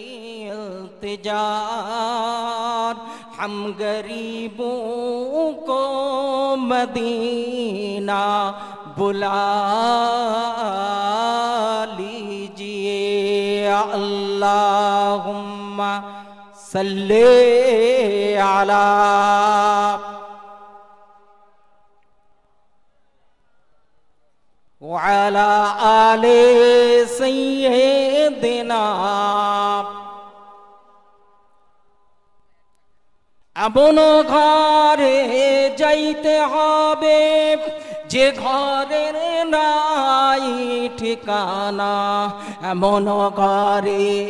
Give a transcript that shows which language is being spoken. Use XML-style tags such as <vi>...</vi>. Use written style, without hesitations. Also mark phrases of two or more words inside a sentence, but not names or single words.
<ur>التجار ہم غریبوں کو مدینہ بلا لیجئے</ur> <ar>اللہم صلی علی وعلی آل سیدنا</ar> <bn>এমন ঘরে যাইতে হবে যে ঘরের নাই ঠিকানা এমন ঘরে</bn>